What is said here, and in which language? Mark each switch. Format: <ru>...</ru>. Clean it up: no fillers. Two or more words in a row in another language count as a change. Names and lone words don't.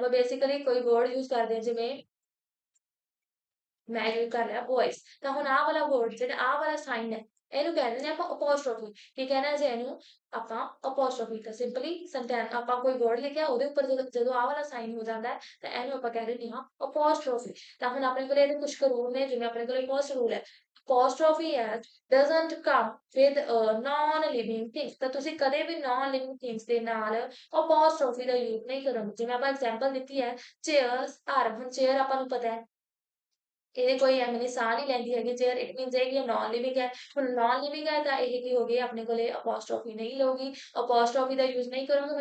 <pa>ਆਪਾਂ ਬੇਸਿਕਲੀ ਕੋਈ</pa> <en>word use</en> <pa>ਕਰਦੇ ਹਾਂ, ਜਿਵੇਂ ਮੈਂ ਯੂਜ਼ ਕਰ ਲਿਆ ਬॉयਜ਼, ਤਾਂ ਹੁਣ ਆਹ ਵਾਲਾ ਵਰਡ ਜਿਹੜਾ ਆਹ ਵਾਲਾ ਸਾਈਨ ਹੈ, ਇਹਨੂੰ ਕਹਿ ਦਿੰਦੇ ਆਪਾਂ ਅਪੋਸਟ੍ਰੋਫੀ। ਕੀ ਕਹਿਣਾ ਜੀ ਇਹਨੂੰ? ਆਪਾਂ ਅਪੋਸਟ੍ਰੋਫੀ। ਤਾਂ</pa> <en>simply sentence</en> <pa>ਆਪਾਂ ਕੋਈ ਵਰਡ ਲਿਖਿਆ ਉਹਦੇ ਉੱਪਰ ਜਦੋਂ ਆਹ ਵਾਲਾ ਸਾਈਨ ਹੋ ਜਾਂਦਾ ਹੈ ਤਾਂ ਇਹਨੂੰ ਆਪਾਂ ਕਹਿ ਦਿੰਦੇ ਹਾਂ ਅਪੋਸਟ੍ਰੋਫੀ। ਤਾਂ ਹੁਣ ਆਪਣੇ ਕੋਲ ਇਹਦੇ ਕੁਝ ਰੂਲ ਨੇ, ਜਿਵੇਂ ਆਪਣੇ ਕੋਲ</pa> <en>first rule</en> <pa>ਹੈ,</pa> <en>apostrophe as doesn't come with a non-living things।</en> <pa>ਤਾਂ ਤੁਸੀਂ ਕਦੇ ਵੀ</pa> <en>non-living things</en> <pa>ਦੇ ਨਾਲ apostrophe ਦਾ ਯੂਜ਼ ਨਹੀਂ ਕਰੋਗੇ। ਜਿਵੇਂ ਆਪਾਂ ਐਗਜ਼ਾਮਪਲ ਦਿੱਤੀ ਹੈ</pa> <en>chairs are.</en> <pa>ਹੁਣ ਚੇਅਰ ਆਪਾਂ ਨੂੰ ਪਤਾ ਹੈ ਇਹਦੇ ਕੋਈ ਐਵੇਂ ਦੀ ਸਾਹ ਨਹੀਂ ਲੈਂਦੀ ਹੈਗੀ ਚੇਅਰ,</pa> <en>it means</en> <pa>ਇਹ ਕਿ</pa> <en>non living</en> <pa>ਹੈ। ਹੁਣ</pa> <en>non living</en> <pa>ਹੈ ਤਾਂ ਇਹ ਕੀ ਹੋ ਗਈ ਆਪਣੇ ਕੋਲੇ ਅਪੋਸਟ੍ਰੋਫੀ ਨਹੀਂ ਲਊਗੀ, ਅਪੋਸਟ੍ਰੋਫੀ ਦਾ ਯੂਜ਼ ਨਹੀਂ ਕਰੋਗੇ।</pa>